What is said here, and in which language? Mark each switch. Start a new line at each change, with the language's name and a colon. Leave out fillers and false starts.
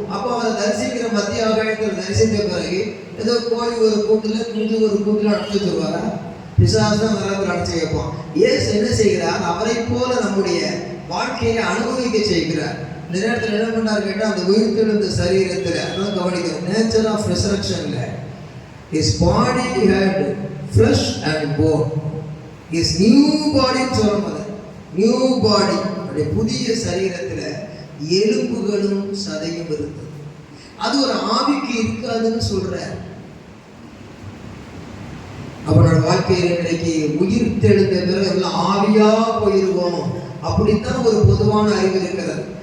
Tamil: அப்போ அவரை தரிசிக்கிற மத்திய ஆகாயத்தில் தரிசித்த பிறகு ஏதோ கோழி ஒரு கூட்டுல குஞ்சு ஒரு கூட்டுல அடைச்சு வருவாரா? பிசாசு தான் வராது அடைச்சு வைப்போம். இயேசு என்ன செய்கிறார்? அவரை போல நம்முடைய வாழ்க்கையை அனுபவிக்க செய்கிறார். இந்த நேரத்தில் என்ன பண்ணார் கேட்டால், அந்த உயிர்த்தெழுந்த சரீரத்தில் அதான் கவனிக்கணும்.
English: Nature of ரெசரக்ஷன்ல his body had flesh and bone. his new body
Tamil: சொல்லும்போது நியூ பாடி, அவருடைய புதிய சரீரத்தில் எலும்புகளும் சதையும் இருந்தது. அது ஒரு ஆவிக்கு இருக்காதுன்னு சொல்றார். அவனோட வாழ்க்கையில் இன்றைக்கு உயிர் தெழுந்த பிறகு எல்லாம் ஆவியா போயிருவோம், அப்படித்தான் ஒரு பொதுவான அறிவு இருக்கிறது.